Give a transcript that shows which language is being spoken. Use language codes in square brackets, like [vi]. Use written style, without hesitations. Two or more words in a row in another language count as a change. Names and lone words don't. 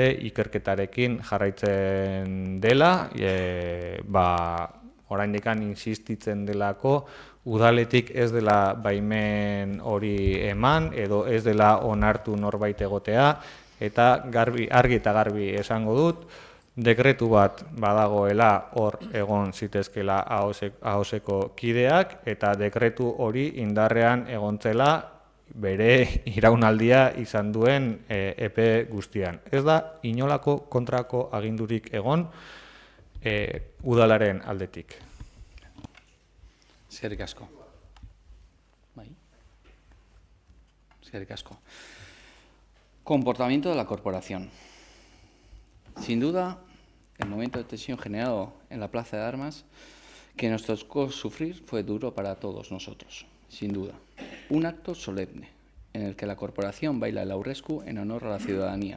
[eu] ikerketarekin jarraitzen dela, oraindikan insistitzen delako, udaletik ez dela baimen hori eman, edo ez dela onartu norbait egotea, eta argi eta garbi esango dut, dekretu bat badagoela hor egon zitezkela AOSeko kideak, eta dekretu hori indarrean egontzela bere iraunaldia izan duen epe guztian. Ez da inolako kontrako agindurik egon udalaren aldetik. Eskerrik asko. Bai. Eskerrik asko. [es] Comportamiento de la corporación. Sin duda, el momento de tensión generado en la Plaza de Armas que nos tocó sufrir fue duro para todos nosotros, sin duda. Un acto solemne en el que la corporación baila el aurresku en honor a la ciudadanía.